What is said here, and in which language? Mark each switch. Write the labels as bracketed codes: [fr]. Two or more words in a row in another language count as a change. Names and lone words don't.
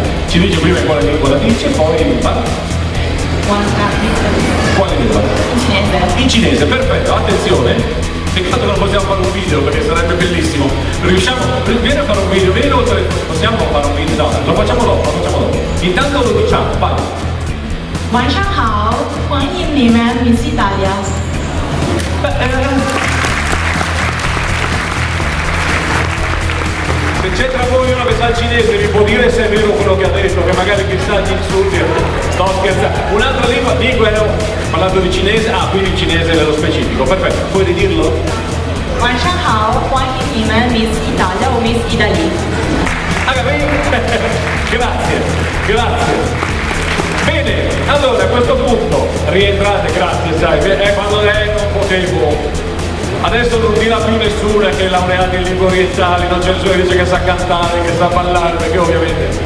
[it] Ci dice prima in quale lingua la dice, poi parla. Quale lingua? In cinese. In cinese, perfetto, attenzione. Peccato che non possiamo fare un video perché sarebbe bellissimo. Riusciamo, vieni a fare un video, vieni oltre, possiamo fare un video? No, lo facciamo dopo. Intanto lo diciamo, vai. [zh] 晚上好，欢迎你们 Miss Italia。 [it] Se c'è tra voi uno che sa il cinese mi può dire se è vero quello che ha detto, che magari chissà gli insulti. Sto scherzando. Un'altra lingua, parlando di cinese, quindi il cinese nello specifico, perfetto, puoi ridirlo? [zh] 晚上好，欢迎你们 Miss Italia o Miss Italy。 [it] grazie. Bene, allora a questo punto rientrate, grazie, sai, quando lei non potevo. Adesso non dirà più nessuno che è laureato in lingue orientali, non c'è nessuno che dice che sa cantare, che sa ballare, perché ovviamente.